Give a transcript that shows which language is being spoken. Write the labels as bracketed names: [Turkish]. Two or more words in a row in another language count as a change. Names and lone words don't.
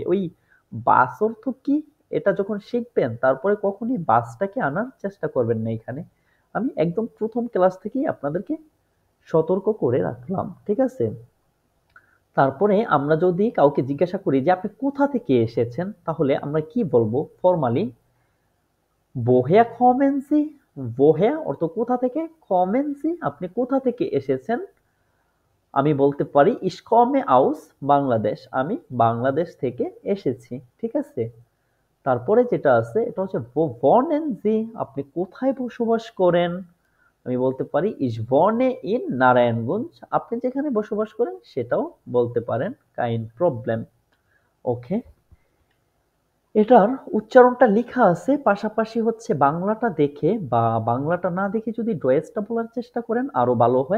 [Bangla] ওই বাস অর্থ কি এটা যখন শিখবেন তারপরে কখনই বাসটাকে আনার চেষ্টা করবেন না এখানে। আমি একদম প্রথম ক্লাস থেকেই আপনাদেরকে সতর্ক করে রাখলাম, ঠিক আছে? তারপরে আমরা যদি কাউকে জিজ্ঞাসা করি যে আপনি কোথা থেকে এসেছেন, তাহলে আমরা কি বলবো ফর্মালি? [German] Woher kommen Sie? woher [Bangla] অর্থ কোথা থেকে, [German] kommen Sie [Bangla] আপনি কোথা থেকে এসেছেন। আমি বলতে পারি [German] ich komme aus [Bangla] বাংলাদেশ, আমি বাংলাদেশ থেকে এসেছি, ঠিক আছে। তারপরে যেটা আছে এটা হচ্ছে [German] wo wohnen Sie [Bangla] আপনি কোথায় বসবাস করেন। আমি বলতে পারি [German] ich wohne in [Bangla] নারায়ণগঞ্জ, আপনি যেখানে বসবাস করেন সেটাও বলতে পারেন, [German] kein Problem। [Bangla] ওকে, এটার উচ্চারণটা লেখা আছে, পাশাপাশি হচ্ছে বাংলাটা দেখে বা বাংলাটা না দেখে যদি ডয়েসটা বলার চেষ্টা করেন আরো ভালো হয়।